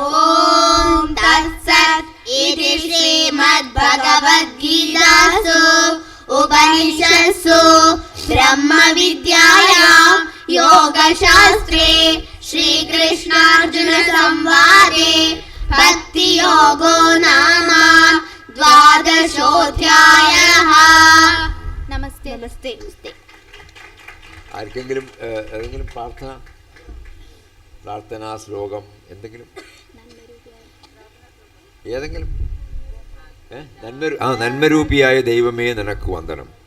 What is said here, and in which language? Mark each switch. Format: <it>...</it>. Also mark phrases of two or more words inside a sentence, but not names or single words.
<sa>तत्सत् इति श्रीमद्भगवद्गीतासु उपनिषत्सु ब्रह्मविद्यायां योगशास्त्रे श्रीकृष्णार्जुनसंवादे भक्तियोगो नाम 12ोऽध्यायः.</sa> <ml>നമസ്തേ. ആർക്കെങ്കിലും ഏതെങ്കിലും പ്രാർത്ഥനാ ശ്ലോകം എന്തെങ്കിലും ഏതെങ്കിലും? നന്മരൂപിയായ ദൈവമേ നിനക്ക് വന്ദനം.</ml>